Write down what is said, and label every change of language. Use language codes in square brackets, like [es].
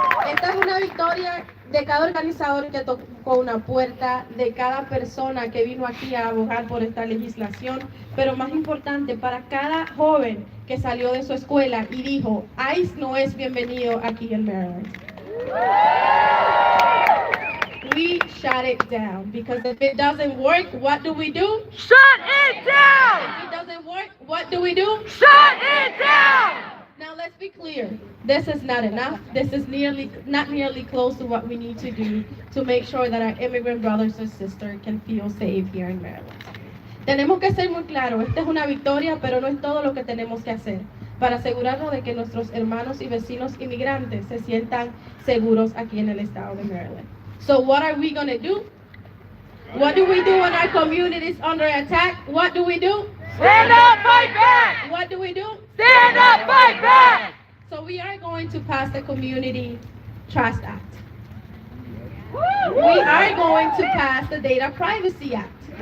[es] Esta es una victoria de cada organizador que tocó una puerta, de cada persona que vino aquí a abogar por esta legislación, pero más importante, para cada joven que salió de su escuela y dijo, ICE no es bienvenido aquí en Maryland. [en] We shut it down, because if it doesn't work, what do we do? Shut it down! If it doesn't work, what do we do? Shut it down! Now let's be clear. This is not enough. This is not nearly close to what we need to do to make sure that our immigrant brothers and sisters can feel safe here in Maryland. [es] Tenemos que ser muy claros. Esta es una victoria, pero no es todo lo que tenemos que hacer para asegurarnos de que nuestros hermanos y vecinos inmigrantes se sientan seguros aquí en el estado de Maryland. [en] So what are we going to do? What do we do when our community is under attack? What do we do? Stand up, fight back! What do we do? Stand up, fight back! So we are going to pass the Community Trust Act. We are going to pass the Data Privacy Act.